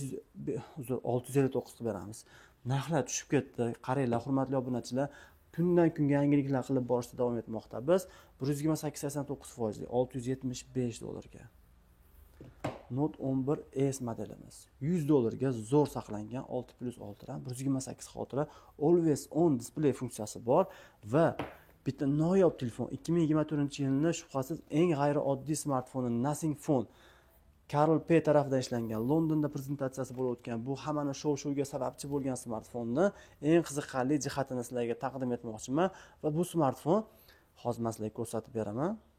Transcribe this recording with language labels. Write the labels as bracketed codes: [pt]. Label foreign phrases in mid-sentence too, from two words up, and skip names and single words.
[uz] 659 qilib beramiz. narxlar tushib ketdi. Qaranglar, hurmatli obunachilar, kundan kunga yangiliklar qilib borishda davom etmoqda. Biz 128.89% 675 dollarga. Note 11S modelimiz $100 zo'r saqlangan 6+6 RAM 128 xotira [en] always on display [uz] funksiyasi bor va bitta noyob telefon. 2024-yilning shubhasiz eng g'ayrioddiy smartfoni Nothing Phone. Karl P tarafidan ishlangan, Londonda prezentatsiyasi bo'lib o'tgan, bu hammani shov-shuvga sababchi bo'lgan smartfonni eng qiziqarli jihatini sizlarga taqdim etmoqchiman va bu smartfon hozir men sizlarga ko'rsatib beraman.